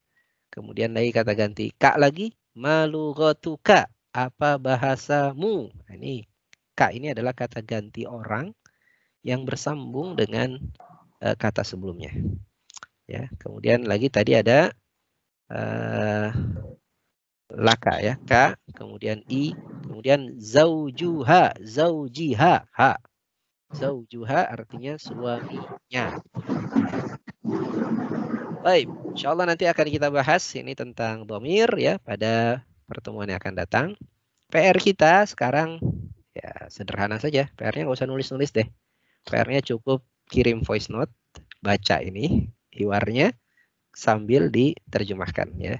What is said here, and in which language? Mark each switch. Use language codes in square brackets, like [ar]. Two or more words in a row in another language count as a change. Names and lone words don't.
[id] Kemudian lagi kata ganti ka lagi, malughatuka, apa bahasamu. Nah, ini ka ini adalah kata ganti orang yang bersambung dengan kata sebelumnya. Ya, kemudian lagi tadi ada laka ya, ka, kemudian i, kemudian [ar] زوجها، زوجها, [id] ha. Zaujuha artinya suaminya. Baik, insyaallah nanti akan kita bahas ini tentang dhamir ya pada pertemuan yang akan datang. PR kita sekarang ya sederhana saja. PR-nya nggak usah nulis-nulis deh. PR-nya cukup kirim voice note, baca ini hiwarnya sambil diterjemahkan ya.